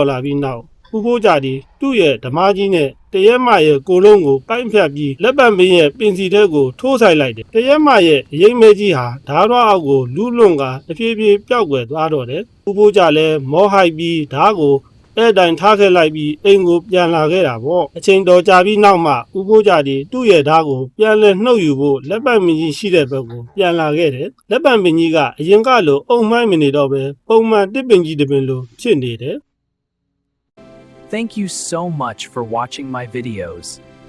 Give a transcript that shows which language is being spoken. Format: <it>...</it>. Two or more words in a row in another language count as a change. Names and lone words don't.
<my>လာပြီးနောက်ဦးဖိုးကြဒီသူ့ရဲ့ဓမားကြီးနဲ့တရက်မရဲ့ကိုလုံးကိုပိုက်ဖြတ်ပြီးလက်ပံပင်ရဲ့ပင်စီထဲကိုထိုးဆိုင်လိုက်တယ်။တရက်မရဲ့ရိမ့်မဲကြီးဟာဓာတ်ရွားအောက်ကိုလူးလွန်ကတဖြည်းဖြည်းပျောက်ကွယ်သွားတော့တယ်။ဦးဖိုးကြလည်းမောဟိုက်ပြီးဓာတ်ကိုအဲ့တိုင်ထားခဲ့လိုက်ပြီးအိမ်ကိုပြန်လာခဲ့တာပေါ့အချိန်တော်ကြာပြီးနောက်မှဦးဖိုးကြဒီသူ့ရဲ့ဓာတ်ကိုပြန်လဲနှုတ်ယူဖို့လက်ပတ်မင်းကြီးရှိတဲ့ဘက်ကိုပြန်လာခဲ့တယ်လက်ပတ်မင်းကြီးကအရင်ကလိုအုံမိုင်းမနေတော့ပဲပုံမှန်တစ်ပင်ကြီးတစ်ပင်လိုဖြစ်နေတယ်</my> <en>Thank you so much for watching my videos.</en>